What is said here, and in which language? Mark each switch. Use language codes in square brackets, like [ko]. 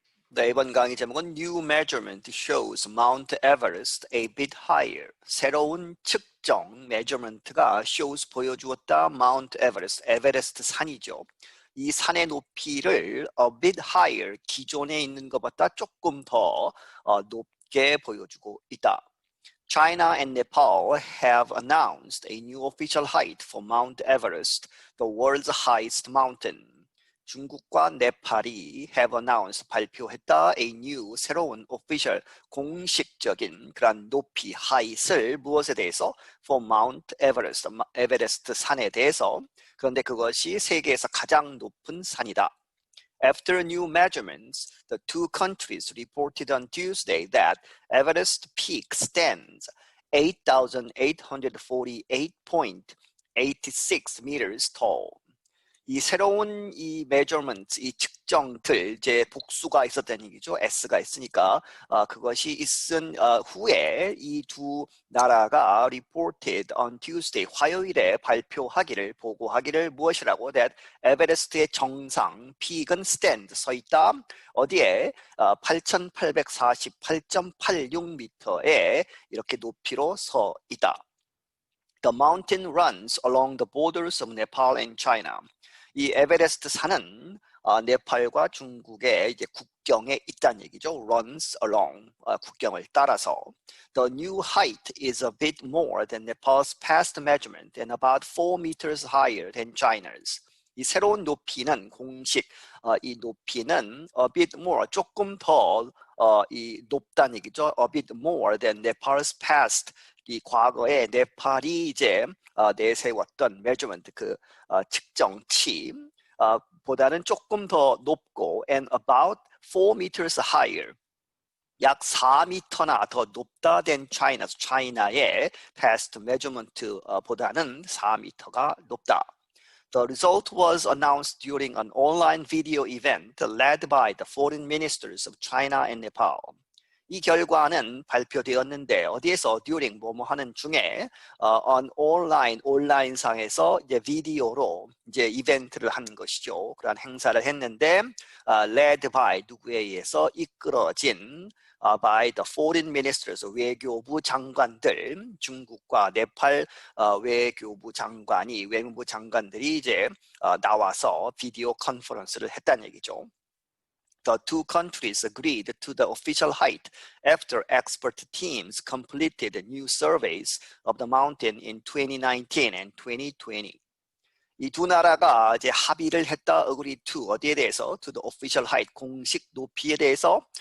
[ko] 네, 이번 강의 제목은 [en] New measurement shows Mount Everest a bit higher. [ko] 새로운 측정 measurement가 shows 보여주었다 Mount Everest, 에베레스트 산이죠. 이 산의 높이를 [en] a bit higher, [ko] 기존에 있는 것보다 조금 더 높게 보여주고 있다. [en] China and Nepal have announced a new official height for Mount Everest, the world's highest mountain. [ko] 중국과 네팔이 [en] have announced, [ko] 발표했다 a new, 새로운 official, 공식적인 그런 높이, height을 무엇에 대해서? for Mount Everest, 에베레스트 산에 대해서. 그런데 그것이 세계에서 가장 높은 산이다. [en] After new measurements, the two countries reported on Tuesday that Everest peak stands 8,848.86 meters tall. [ko] 이 새로운 이 measurement, 이 측정들, 이제 복수가 있었다는 얘기죠. S가 있으니까 그것이 있은 후에 이 두 나라가 [en] reported on Tuesday, [ko] 화요일에 발표하기를, 보고하기를 무엇이라고? That 에베레스트의 정상, peak은 stand, 서 있다. 어디에? 8,848.86m에 이렇게 높이로 서 있다. [en] The mountain runs along the borders of Nepal and China. [ko] 이 에베레스트 산은 네팔과 중국의 이제 국경에 있다는 얘기죠. [en] Runs along, [ko] 국경을 따라서. [en] The new height is a bit more than Nepal's past measurement and about 4 meters higher than China's. [ko] 이 새로운 높이는 공식, 이 높이는 [en] a bit more, [ko] 조금 더 이 높다는 얘기죠. [en] A bit more than Nepal's past. [ko] 이 과거에 네팔이 이제 내세웠던 measurement, 그 측정치 보다는 조금 더 높고 [en] and about 4 meters higher. [ko] 약 4m나 더 높다 [en] than China's, [ko] China의 [en] past measurement [ko] 보다는 4m가 높다. [en] The result was announced during an online video event led by the foreign ministers of China and Nepal. [ko] 이 결과는 발표되었는데 어디에서? during 뭐뭐 하는 중에 on 온라인상에서 이제 비디오로 이제 이벤트를 한 것이죠. 그런 행사를 했는데 [en] led by [ko] 누구에 의해서 이끌어진 [en] by the foreign ministers, [ko] 외교부 장관들, 중국과 네팔 외교부 장관들이 이제 나와서 비디오 컨퍼런스를 했다는 얘기죠. [en] The two countries agreed to the official height after expert teams completed new surveys of the mountain in 2019 and 2020. [ko] 이 두 나라가 이제 합의를 했다. [en] agree to, [ko] 어디에 대해서? [en] to the official height, [ko] 공식 높이에 대해서.